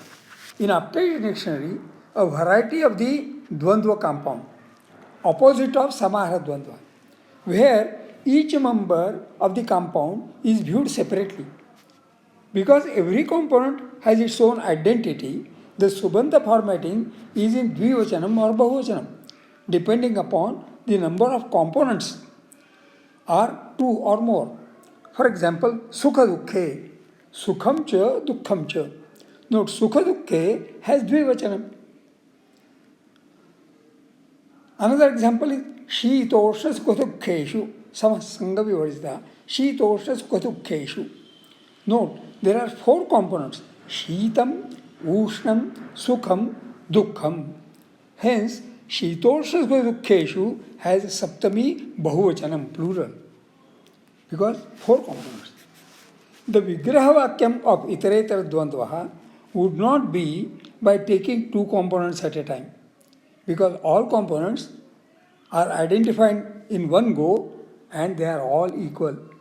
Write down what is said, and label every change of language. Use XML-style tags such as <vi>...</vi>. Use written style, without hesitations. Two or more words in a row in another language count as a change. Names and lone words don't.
<en>In Aptai's dictionary, a variety of the Dvandva compound, opposite of</en> <sa>Samahara Dvandva,</sa> <en>where each member of the compound is viewed separately. Because every component has its own identity, the Subanta formatting is in Dvivachanam or Bahuvachanam, depending upon the number of components, or two or more. For example,</en> <sa>sukha dukhe, sukham cha, dukkham cha.</sa> <en>Note,</en> <sa>sukha dukhe</sa> <en>has dvivachanam. Another example is</en> <sa>shitosha sukhadukheshu, samasanga vivarjita, shitosha sukhadukheshu.</sa> <en>Note, there are four components:</en> <sa>Shitam, Ushnam, Sukham, Dukkham.</sa> <en>Hence,</en> <sa>Shitosha Dukkheshu</sa> <en>has</en> <sa>Saptami Bahuvachanam,</sa> <en>plural, because four components. The</en> <sa>Vigraha Vakyam</sa> <en>of</en> <sa>Iteretara Dvandvaha</sa> <en>would not be by taking two components at a time, because all components are identified in one go and they are all equal.</en>